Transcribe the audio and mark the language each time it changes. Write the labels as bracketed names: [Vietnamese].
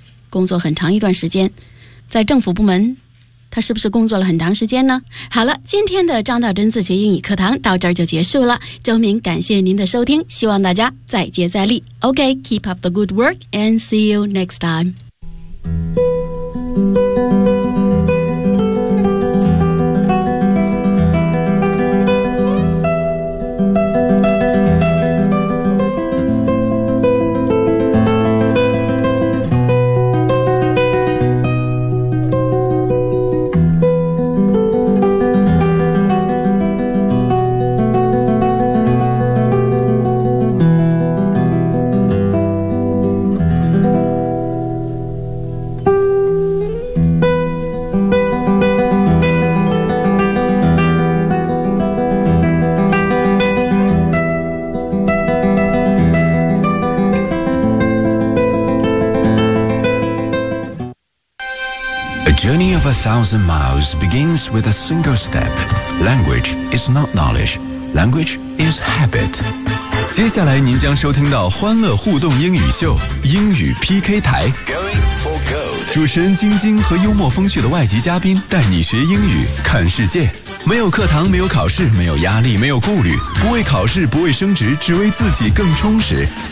[Chinese] 工作很长一段时间，在政府部门，他是不是工作了很长时间呢？好了，今天的张道真自学英语课堂到这儿就结束了。周明感谢您的收听，希望大家再接再厉。 [English] OK, keep up the good work and see you next time. A thousand miles begins with a single step. Language is not knowledge. Language is habit. [Chinese] 接下来您将收听到欢乐互动英语秀英语 PK 台。 [English] Going for gold. [Chinese] 主持人晶晶和幽默风趣的外籍嘉宾带你学英语看世界。没有课堂，没有考试，没有压力，没有顾虑，不为考试，不为升职，只为自己更充实。